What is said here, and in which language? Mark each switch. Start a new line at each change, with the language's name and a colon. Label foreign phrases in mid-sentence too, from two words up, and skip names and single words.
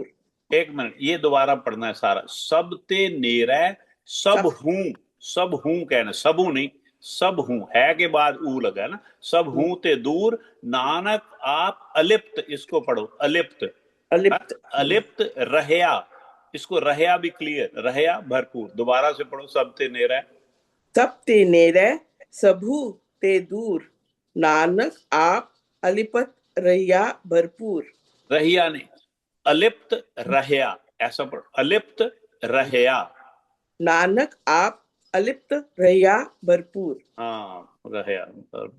Hindi: एक मिनट, ये दोबारा पढ़ना है सारा।
Punjabi: ਸਭ ਤੇ ਨੇਰੈ ਸਭ ਹੂੰ, ਸਭ ਹੂੰ
Hindi: कहना, सबू नहीं, सब हूं है के बाद ऊ लगा है ना।
Punjabi: ਸਭ ਹੂੰ ਤੇ ਦੂਰ, ਨਾਨਕ ਆਪ ਅਲਿਪਤ,
Hindi: इसको पढ़ो
Punjabi: अलिप्त। अलिप्त ਅਲਿਪਤ ਰਹਿਆ,
Hindi: इसको रहया भी क्लियर,
Punjabi: ਰਹਿਆ ਭਰਪੂਰ।
Hindi: दोबारा से पढ़ो।
Punjabi: ਸਭ ਤੇ ਨੇਰੈ ਸਭ ਤੇ ਨੇਰੈ ਸਬੂ ਤੇ ਦੂਰ, ਨਾਨਕ ਆਪ ਅਲਿਪਤ ਰੈਯਾ ਭਰਪੂਰ।
Hindi: रहिया नहीं,
Punjabi: ਅਲਿਪਤ ਰਹਿਆ,
Hindi: ऐसा पढ़ो।
Punjabi: ਅਲਿਪਤ ਰਹਿਆ, ਨਾਨਕ ਆਪ ਅਲਿਪਤ ਰੈਯਾ ਭਰਪੂਰ। ਹਾਂ ਰਹਿਆ ਭਰਪੂਰ।